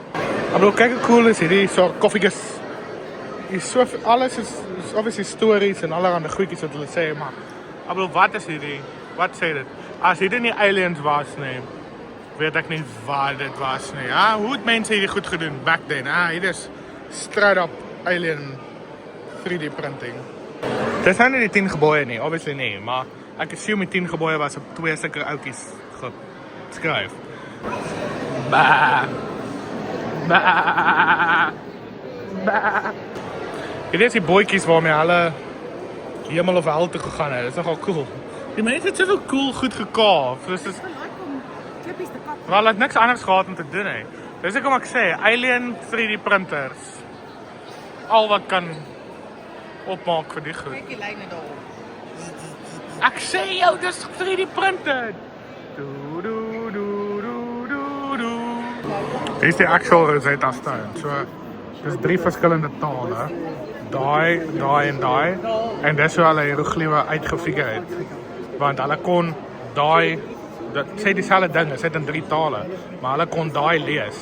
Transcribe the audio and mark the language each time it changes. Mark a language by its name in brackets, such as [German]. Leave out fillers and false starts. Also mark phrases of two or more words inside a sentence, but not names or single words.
[Afrikaans] Ek bedoel kyk hoe cool is hierdie so koffies. alles is obviously stories en allerhande goedjies wat hulle sê, maar ek bedoel, wat is hierdie? Wat sê dit? As hierdie nie aliens was nie, weet ek nie wat dit was nie. Hoe het mense hierdie goed gedoen [English] back then? [Afrikaans] Hier is straight up [English] alien 3D printing. [Afrikaans] Dis nou nie die 10 gebouwe nie, obviously nie, maar ek assume die 10 gebouwe was op 2 sulke oukies geskryf. Bah. Bah. Bah. Dit is die bootjies waarmee hulle hemel of hel toe gegaan het. Dit is nogal cool. Die mense het soveel cool goed gekaaf. Dus is wel, het niks anders gehad om te doen hè. Dis ek kom ek sê, [English] alien 3D printers. [Afrikaans] Al wat kan opmaak vir die goed. Kyk die lyne daar. Ek sê jou, dis [English] 3D printed. Do do do do do do. [Afrikaans] Dit is die actual Rosetta Stone. So dis 3 verskillende tale. Daai en daai. En dis hoe hulle hieroglyphe uitgefigure het. Want hulle kon daai, dit sê dieselfde ding, dit sit in 3 tale, maar hulle kon daai lees.